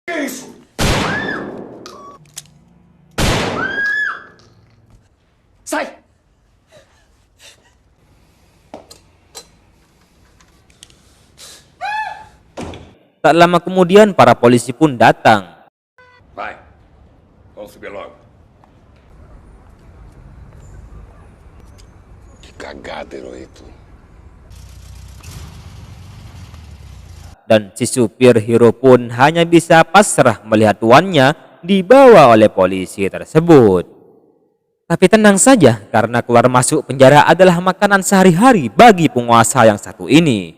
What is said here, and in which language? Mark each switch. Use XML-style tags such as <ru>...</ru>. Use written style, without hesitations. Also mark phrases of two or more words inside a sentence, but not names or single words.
<id>Tak lama kemudian para polisi pun datang.</id> <pt>Vai, vamos subir logo. Que cagada, Hirohito.</pt> <id>Dan si supir Hiro pun hanya bisa pasrah melihat tuannya dibawa oleh polisi tersebut. Tapi tenang saja, karena keluar masuk penjara adalah makanan sehari-hari bagi penguasa yang satu ini.</id>